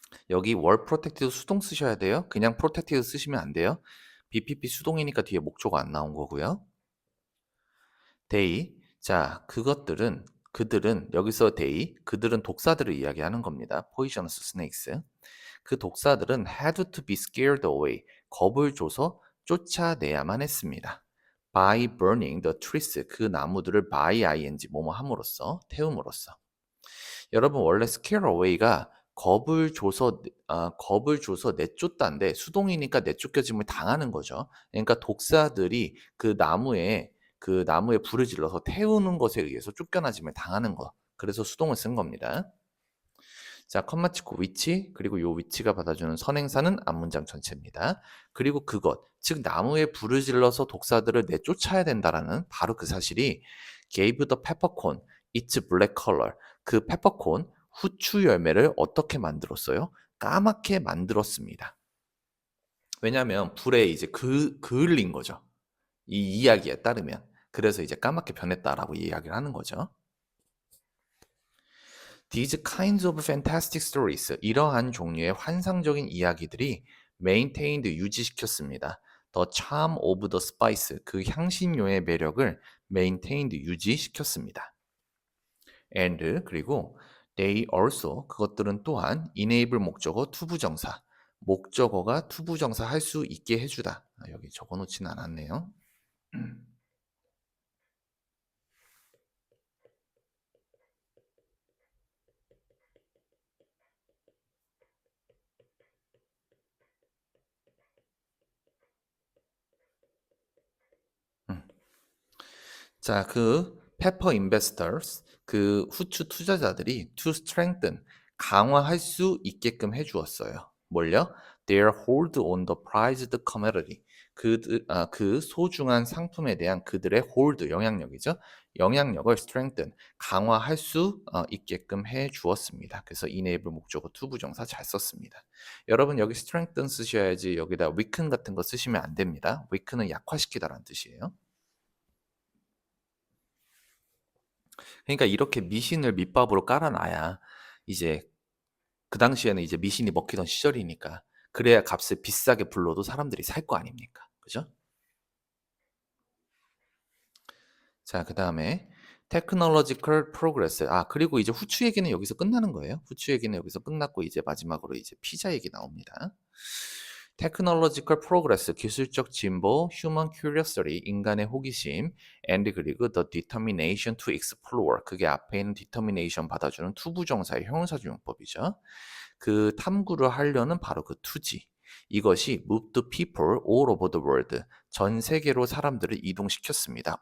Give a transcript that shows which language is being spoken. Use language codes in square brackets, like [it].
[ko] 여기 [en] were protected [ko] 수동 쓰셔야 돼요. 그냥 protected 쓰시면 안 돼요. BPP 수동이니까 뒤에 목조가 안 나온 거고요. [en] they. [ko] 자, 그들은 여기서 they, 그들은 독사들을 이야기하는 겁니다. [en] poisonous snakes. [ko] 그 독사들은 [en] had to be scared away. [ko] 겁을 줘서 쫓아내야만 했습니다. [en] by burning the trees. [ko] 그 나무들을 by ing 뭐뭐 함으로써 태움으로써. 여러분 원래 scare away가 겁을 줘서 내쫓다인데 수동이니까 내쫓겨짐을 당하는 거죠. 그러니까 독사들이 그 나무에 불을 질러서 태우는 것에 의해서 쫓겨나짐을 당하는 거. 그래서 수동을 쓴 겁니다. 자, 컴마 찍고 위치, 그리고 요 위치가 받아주는 선행사는 앞문장 전체입니다. 그리고 그것, 즉 나무에 불을 질러서 독사들을 내쫓아야 된다라는 바로 그 사실이 [en] gave the peppercorn its black color. [ko] 그 페퍼콘 후추 열매를 어떻게 만들었어요? 까맣게 만들었습니다. 왜냐하면 불에 이제 그을린 거죠. 이 이야기에 따르면. 그래서 이제 까맣게 변했다라고 이야기를 하는 거죠. [en] These kinds of fantastic stories, [ko] 이러한 종류의 환상적인 이야기들이 [en] maintained, [ko] 유지시켰습니다. [en] The charm of the spice, [ko] 그 향신료의 매력을 [en] maintained, [ko] 유지시켰습니다. And, 그리고 they also, 그것들은 또한 enable 목적어 투부정사, 목적어가 투부정사 할 수 있게 해주다. 여기 적어놓지는 않았네요. 자, 그 페퍼 인베스터스, 그 후추 투자자들이 [en] to strengthen, [ko] 강화할 수 있게끔 해주었어요. 뭘요? [en] Their hold on the prized commodity. [ko] 그 소중한 상품에 대한 그들의 hold, 영향력이죠. 영향력을 [en] strengthen, [ko] 강화할 수 있게끔 해주었습니다. 그래서 enable 목적어 to 부정사 잘 썼습니다. 여러분 여기 strengthen 쓰셔야지 여기다 weaken 같은 거 쓰시면 안 됩니다. weaken은 약화시키다라는 뜻이에요. 그러니까 이렇게 미신을 밑밥으로 깔아놔야 이제 그 당시에는 이제 미신이 먹히던 시절이니까 그래야 값을 비싸게 불러도 사람들이 살 거 아닙니까? 그죠? 자, 그다음에 technological progress. 그리고 이제 후추 얘기는 여기서 끝나는 거예요. 후추 얘기는 여기서 끝났고 이제 마지막으로 이제 피자 얘기 나옵니다. [en] technological progress, [ko] 기술적 진보, [en] human curiosity, [ko] 인간의 호기심, and 그리고 [en] the determination to explore, [ko] 그게 앞에 있는 determination 받아주는 투부정사의 형용사주 용법이죠. 그 탐구를 하려는 바로 그 투지. 이것이 [en] moved people all over the world, [ko] 전 세계로 사람들을 이동시켰습니다.